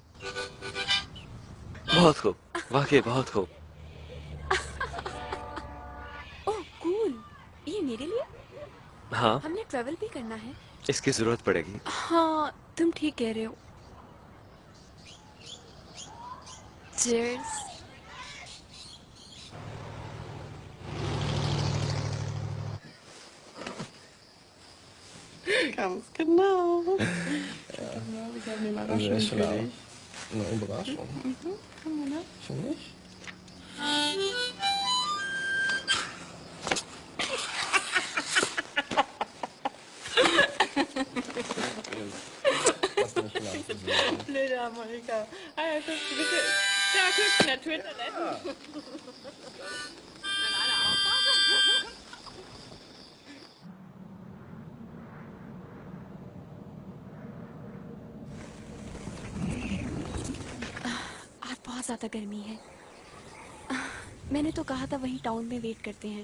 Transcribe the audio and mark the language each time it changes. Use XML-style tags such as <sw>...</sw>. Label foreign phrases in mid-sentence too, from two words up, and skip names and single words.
<hi>बहुत खूब, वाकई बहुत खूब।</hi> <en>oh cool,</en> <hi>ये मेरे लिए? हाँ, हमने ट्रेवल भी करना है। इसकी जरूरत पड़ेगी। हाँ तुम ठीक कह रहे हो। Cheers.</hi> <de>Ganz genau. Ja. Genau, ich habe eine Überraschung für dich. Eine Überraschung? Ne? Für mich? Blöde Amerika. Ah ja, guck, du bist ja guck, in der Toilette.</de> <hi>आज बहुत ज्यादा गर्मी है। मैंने तो कहा था वहीं टाउन में वेट करते हैं।</hi>